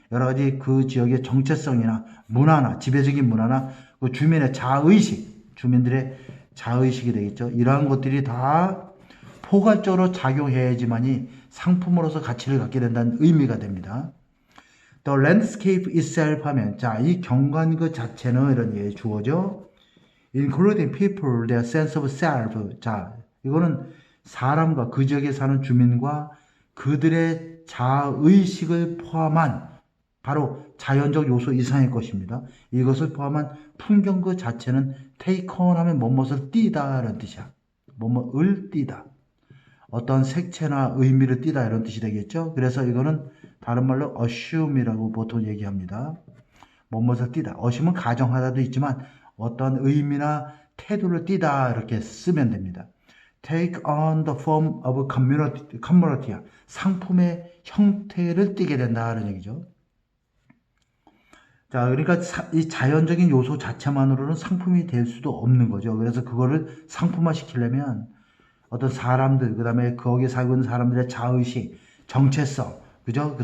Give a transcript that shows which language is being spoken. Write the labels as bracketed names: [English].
[Korean] 여러 가지 그 지역의 정체성이나 문화나 지배적인 문화나 그 주민의 자의식, 주민들의 자의식이 되겠죠. 이러한 것들이 다 포괄적으로 작용해야지만이 상품으로서 가치를 갖게 된다는 의미가 됩니다. [English] The landscape itself [Korean] 하면, 자, 이 경관 그 자체는 이런 게 주어져. [English] Including people, their sense of self. [Korean] 자, 이거는 사람과 그 지역에 사는 주민과 그들의 자의식을 포함한 바로 자연적 요소 이상의 것입니다. 이것을 포함한 풍경 그 자체는 take on 하면 뭐뭇을 띠다 라는 뜻이야. 뭐뭇을 띠다. 어떤 색채나 의미를 띠다 이런 뜻이 되겠죠. 그래서 이거는 다른 말로 assume이라고 보통 얘기합니다. 뭐뭇을 띠다. assume은 가정하다도 있지만 어떤 의미나 태도를 띠다 이렇게 쓰면 됩니다. [English] Take on the form of commodity. [Korean] 상품의 형태를 띠게 된다는 얘기죠. 자, 그러니까 이 자연적인 요소 자체만으로는 상품이 될 수도 없는 거죠. 그래서 그거를 상품화 시키려면 어떤 사람들, 그 다음에 거기에 살고 있는 사람들의 자의식, 정체성, 그죠?